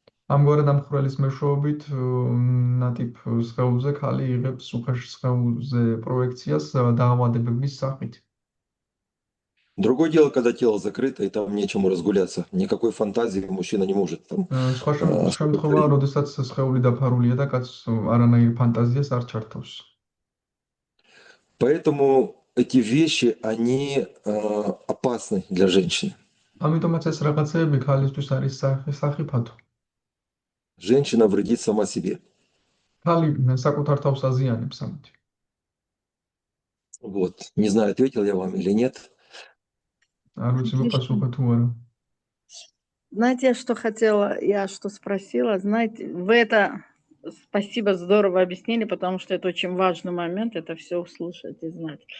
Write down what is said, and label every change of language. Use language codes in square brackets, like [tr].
[ka] ამგვარად ამ ხვრელის მეშვეობით ნატიფ სხეულზე ქალი იღებს უხეშ სხეულზე პროექციას დაავადებების სახით. [ru] Другое дело, когда тело закрыто, и там нечему разгуляться. Никакой фантазии мужчина не может там [ka] სხვა [ru] особо [ka] შემთხვევაა, [ru] проявить. [ka] როდესაც სხეული დაფარულია და კაცს არანაირ ფანტაზიას არ ჩართავს. [ru] Поэтому эти вещи, они опасны для женщины. [ka] ამიტომაც ეს რაღაცეები ქალისთვის არის სახიფათო. [ru] Женщина вредит сама себе. [ka] ქალი საკუთარ თავს აზიანებს ამით. [ru] Вот. Не знаю, ответил я вам или нет. [ka] არ ვიცი მოპასუხე თუ არა. [ru] Знаете, я что хотела, я что спросила, знаете, вы это, спасибо, здорово объяснили, потому что это очень важный момент, это все услышать и знать.